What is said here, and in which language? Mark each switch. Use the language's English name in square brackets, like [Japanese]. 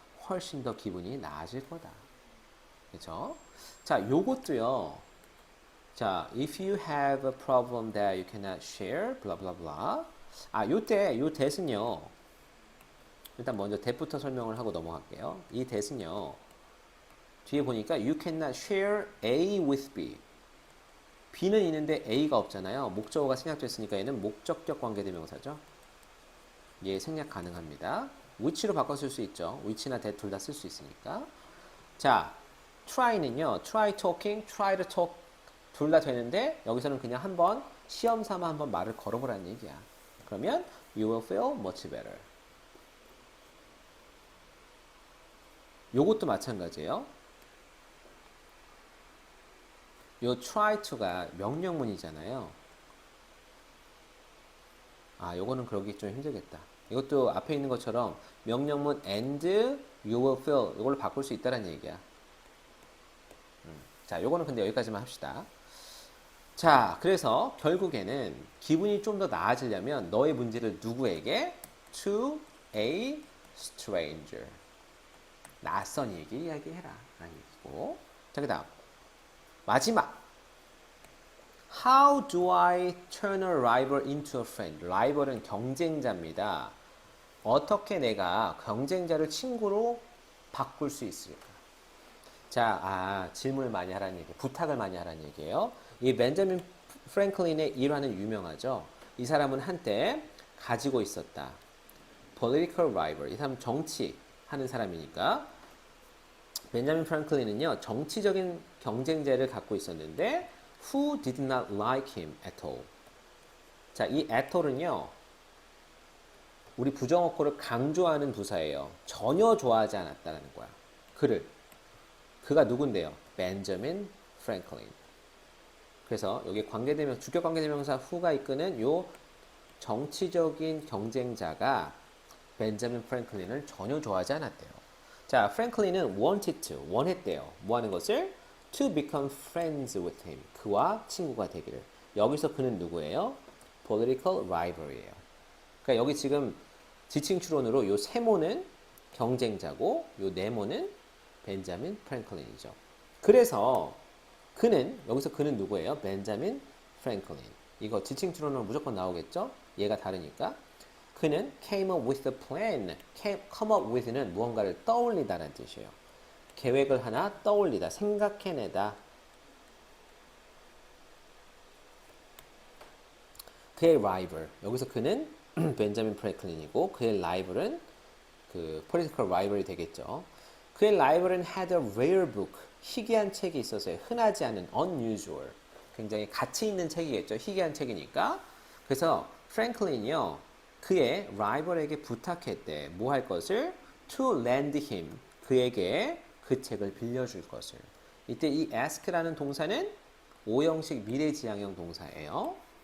[Korean] 훨씬 더 기분이 나아질 거다. 그렇죠? 자, 요것도요. [English] 자, if you have a problem that you cannot share, blah blah blah. [Korean] 아, 요 that은요. 일단 먼저 that부터 설명을 하고 넘어갈게요. 이 that은요. 뒤에 보니까 [English] you cannot share A with B. [Korean] B는 있는데 A가 없잖아요. 목적어가 생략됐으니까 얘는 목적격 관계대명사죠. 얘 생략 가능합니다. which로 바꿔 쓸 수 있죠. which나 that 둘 다 쓸 수 있으니까. 자, try는요. [English] try talking, try to talk [Korean] 둘 다 되는데 여기서는 그냥 한번 시험 삼아 한번 말을 걸어보라는 얘기야. 그러면 [English] you will feel much better. [Korean] 요것도 마찬가지예요. 요 try to가 명령문이잖아요. 아, 요거는 그러기 좀 힘들겠다. 이것도 앞에 있는 것처럼 명령문 [English] and you will feel [Korean] 이걸로 바꿀 수 있다는 얘기야. 자, 요거는 근데 여기까지만 합시다. 자, 그래서 결국에는 기분이 좀 더 나아지려면 너의 문제를 누구에게? [English] To a stranger. [Korean] 낯선 이에게 이야기해라. 라는 얘기고. 자, 그 다음. 마지막. [English] How do I turn a rival into a friend? [Korean] 라이벌은 경쟁자입니다. 어떻게 내가 경쟁자를 친구로 바꿀 수 있을까? 자, 질문을 많이 하라는 얘기, 부탁을 많이 하라는 얘기예요. 이 벤자민 프랭클린의 일화는 유명하죠. 이 사람은 한때 가지고 있었다. [English] political rival. [Korean] 이 사람 정치하는 사람이니까. 벤자민 프랭클린은요, 정치적인 경쟁자를 갖고 있었는데 [English] who did not like him at all. [Korean] 자, 이 at all은요, 우리 부정어구를 강조하는 부사예요. 전혀 좋아하지 않았다는 거야. 그가 누군데요? 벤자민 프랭클린. 그래서 여기 관계대명 주격 관계대명사 who가 이끄는 요 정치적인 경쟁자가 벤자민 프랭클린을 전혀 좋아하지 않았대요. 자, 프랭클린은 원했대요. 뭐 하는 것을? [English] To become friends with him. [Korean] 그와 친구가 되기를. 여기서 그는 누구예요? Political rival이에요. 그러니까 여기 지금 지칭 추론으로 요 세모는 경쟁자고 요 네모는 벤자민 프랭클린이죠. 그래서 여기서 그는 누구예요? 벤자민 프랭클린. 이거 지칭 추론으로 무조건 나오겠죠? 얘가 다르니까. 그는 [English] came up with a plan. [Korean] come up with는 무언가를 떠올리다라는 뜻이에요. 계획을 하나 떠올리다, 생각해내다. 그의 rival. 여기서 그는 벤자민 프랭클린이고 그의 rival은 그 political rival이 되겠죠. 그의 [English] rival은 had a rare book. [Korean] 희귀한 책이 있어서요. 흔하지 않은 unusual. 굉장히 가치 있는 책이겠죠. 희귀한 책이니까. 그래서 프랭클린이요. 그의 rival에게 부탁했대. 뭐 할 것을? [English] To lend him. [Korean] 그에게 그 책을 빌려줄 것을. 이때 이 ask라는 동사는 5형식 미래지향형 동사예요.